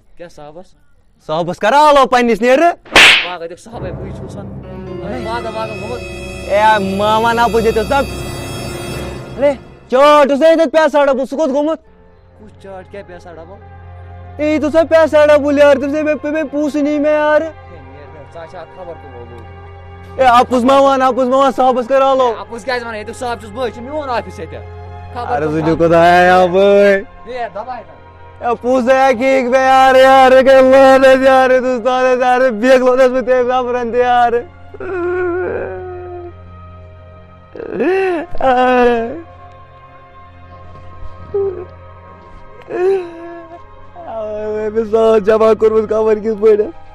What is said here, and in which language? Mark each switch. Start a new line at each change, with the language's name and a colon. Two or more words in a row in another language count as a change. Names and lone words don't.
Kashmiri: کیا صاحبس صاحبس کر آلو پننِس نیرٕ صاحبے بٕے چھُس اے ماما ناپوٚز ییٚتہِ اوس نا چاٹ اوس نا ییٚتٮ۪تھ پیسہ ڈبل سُہ کوٚت گوٚمُت کُس چاٹ کیٛاہ پیسہ ڈبل یی تو سا پیسہ ڈبل یار تٔمۍ سٕے مےٚ پونٛسہٕ نی مےٚ یارٕ ژےٚ چھا خبر اے اپُز ما وَن صاحبس کر آلو اپُز کیٛازِ وَنان ییٚتیُک صاحب چھُس بٕے یہِ چھُ میون آفِس ییٚتہِ ارے تُہۍ خۄدایا بٲے پونٛسہٕ ہٮ۪کہِ مےٚ یارٕ گٔے لٲنت یارٕ ہِندُستانس یارٕ بیٚکھ لوٚنس بہٕ تٔمۍ نفرن تہِ یارٕ مےٚ ساس جمع کوٚرمُت خبر کِتھ پٲٹھۍ